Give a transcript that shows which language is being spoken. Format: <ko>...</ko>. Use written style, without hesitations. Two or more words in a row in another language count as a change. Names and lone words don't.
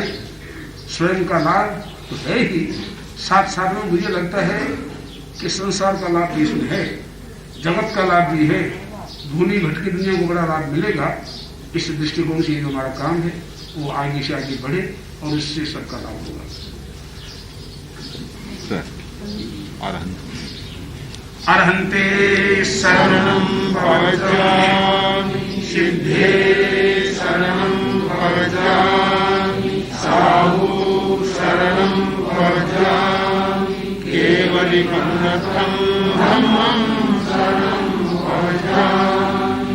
<hi>स्वयं का लाभ तो है ही, साथ साथ में मुझे लगता है कि संसार का लाभ भी इसमें है, जगत का लाभ भी है, भूली भटकी दुनिया को बड़ा लाभ मिलेगा। इस दृष्टिकोण से जो हमारा काम है वो आगे से आगे बढ़े और इससे सबका लाभ होगा।</hi> <pra>अरहंते शरणं भवजामि, सिद्धे शरणं भवजामि, साहु शरणं भवजामि, केवलिकन्नथं धम्मं शरणं भवजामि।</pra>